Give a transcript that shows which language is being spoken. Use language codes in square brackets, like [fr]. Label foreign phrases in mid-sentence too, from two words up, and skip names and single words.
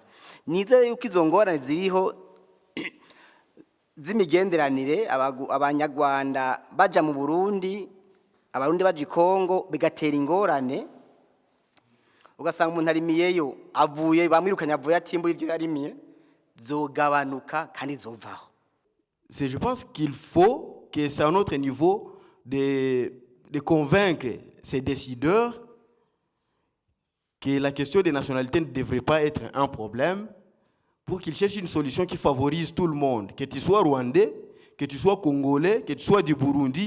[rn] Nizeye yuko izo ngorane ziriho z'imigenderanire abanyarwanda baja mu Burundi, abarundi baje Kongo bigatera ingorane, ugasanga umuntu arimiyeyo avuye bamwirukanye avuye atimbuye ibyo yarimiye, zogabanuka kandi zovaho. [fr] Je pense qu'il faut que c'est à notre niveau de convaincre ces décideurs que la question des nationalités ne devrait pas être un problème pour qu'ils cherchent une solution qui favorise tout le monde, que tu sois rwandais, que tu sois congolais, que tu sois du Burundi.